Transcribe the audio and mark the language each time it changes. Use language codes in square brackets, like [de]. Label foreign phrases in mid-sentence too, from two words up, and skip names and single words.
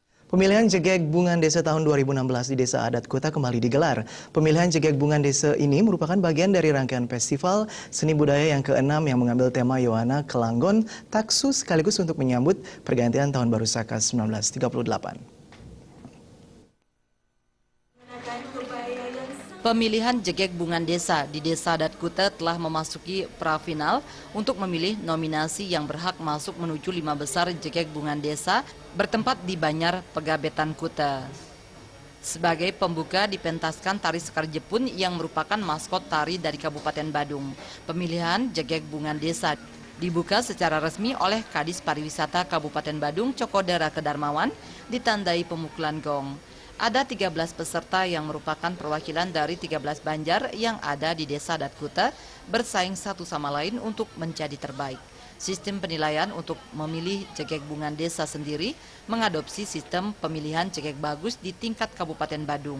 [id] Pemilihan Jegek Bungan Desa tahun 2016 di Desa Adat Kuta kembali digelar. Pemilihan Jegek Bungan Desa ini merupakan bagian dari rangkaian festival seni budaya yang ke-6 yang mengambil tema Yohana Kelanggon Taksu sekaligus untuk menyambut pergantian Tahun Baru Saka 1938. Pemilihan Jegek Bungan Desa di Desa Adat Kuta telah memasuki prafinal untuk memilih nominasi yang berhak masuk menuju 5 besar Jegek Bungan Desa bertempat di Banyar, Pegabetan Kuta. Sebagai pembuka dipentaskan tari Sekar Jepun yang merupakan maskot tari dari Kabupaten Badung. Pemilihan Jegek Bungan Desa dibuka secara resmi oleh Kadis Pariwisata Kabupaten Badung Cokodera Kedarmawan ditandai pemukulan gong. Ada 13 peserta yang merupakan perwakilan dari 13 banjar yang ada di Desa Adat Kuta bersaing satu sama lain untuk menjadi terbaik. Sistem penilaian untuk memilih Jegek Bungan Desa sendiri mengadopsi sistem pemilihan Jegek Bagus di tingkat Kabupaten Badung.